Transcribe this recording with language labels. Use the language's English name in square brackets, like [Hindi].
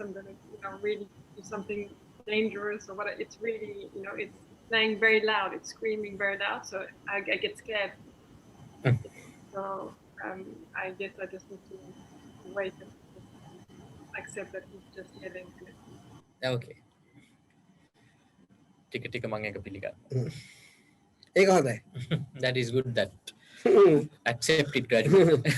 [English] I'm gonna really do something dangerous or what. It's really it's playing very loud. It's screaming very loud. So I get scared. So I guess I just need to wait and accept that he's just yelling. Okay. [Sinhala] Tika මම එක පිළිගන්නවා. ඒක හොඳයි. [English] That is good that accept it gradually.